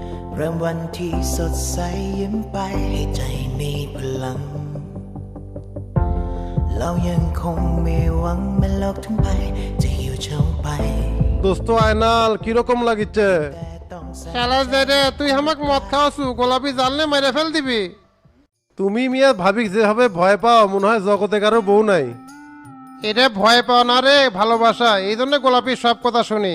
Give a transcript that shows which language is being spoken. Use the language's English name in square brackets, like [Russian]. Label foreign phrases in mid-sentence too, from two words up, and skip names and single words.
[Thai] เริ่มวันที่สดใสยิ้มไปให้ใจมีพลังเรายังคงมีหวังแม้โลกทั้งใบจะหิวเฉาไป [Bangla] দোস্ত আয়নাল কিরকম লাগিচ্ছে শালা জেরে তুই আমাক মদ খাওয়াছু গোলাপি জানলে মেরে ফেল দিবি। তুমি মিয়া ভাবি যেভাবে ভয় পাও মনে হয় জগতে কারো বউ নাই। এটা ভয় পাও না রে ভালোবাসা, এই জন্য গোলাপির সব কথা শুনি।